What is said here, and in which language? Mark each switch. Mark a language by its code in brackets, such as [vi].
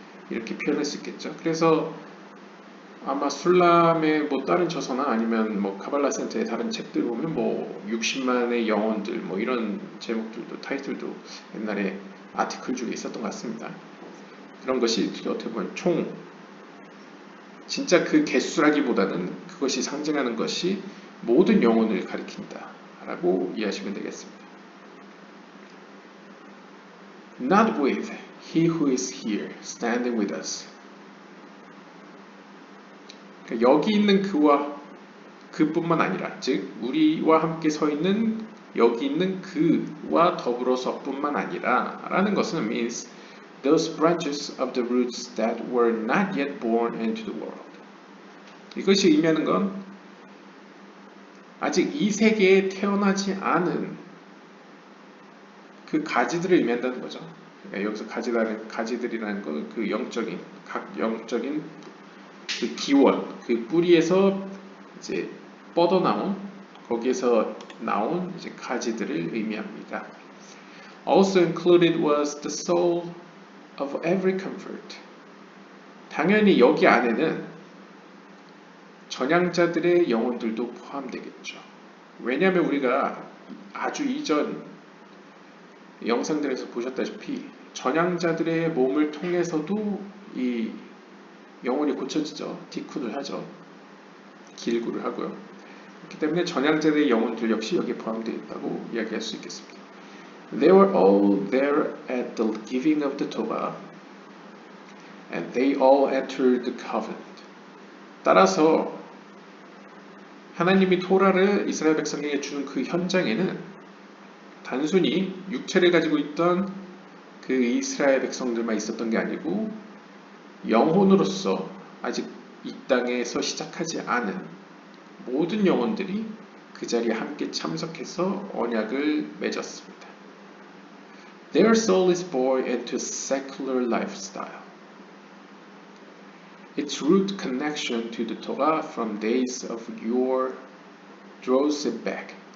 [ko] 이렇게 표현할 수 있겠죠. 그래서 아마 술람의 다른 저서나 아니면 카발라 센터의 다른 책들 보면 60만의 영혼들 이런 제목들도 타이틀도 옛날에 아티클 중에 있었던 것 같습니다. 그런 것이 어떻게 보면 진짜 그 개수라기보다는 그것이 상징하는 것이 모든 영혼을 가리킨다 라고 이해하시면 되겠습니다. [en] Not with he who is here standing with us. [ko] 그러니까 여기 있는 그뿐만 아니라 즉 우리와 함께 서 있는 여기 있는 그와 더불어서 뿐만 아니라 라는 것은 [en] means those branches of the roots that were not yet born into the world. [ko] 이것이 의미하는 건 아직 이 세계에 태어나지 않은 그 가지들을 의미한다는 거죠. 그러니까 여기서 가지들이라는 건 그 각 영적인 그 기원, 그 뿌리에서 이제 뻗어나온 거기에서 나온 이제 가지들을 의미합니다. [en] Also included was the soul of every convert. [ko] 당연히 여기 안에는 전향자들의 영혼들도 포함되겠죠. 왜냐하면 우리가 아주 이전 영상들에서 보셨다시피 전향자들의 몸을 통해서도 이 영혼이 고쳐지죠. 티쿤을 하죠. 길구를 하고요. 그렇기 때문에 전향자들의 영혼들 역시 여기에 포함되어 있다고 이야기할 수 있겠습니다. [en] They were all there at the giving of the Torah, and they all entered the covenant. [ko] 따라서 하나님이 토라를 이스라엘 백성에게 주는 그 현장에는 단순히 육체를 가지고 있던 그 이스라엘 백성들만 있었던 게 아니고 영혼으로서 아직 이 땅에서 시작하지 않은 모든 영혼들이 그 자리에 함께 참석해서 언약을 맺었습니다. [en] Their soul is born into secular lifestyle. Its root connection to the Torah from days of yore draws it back.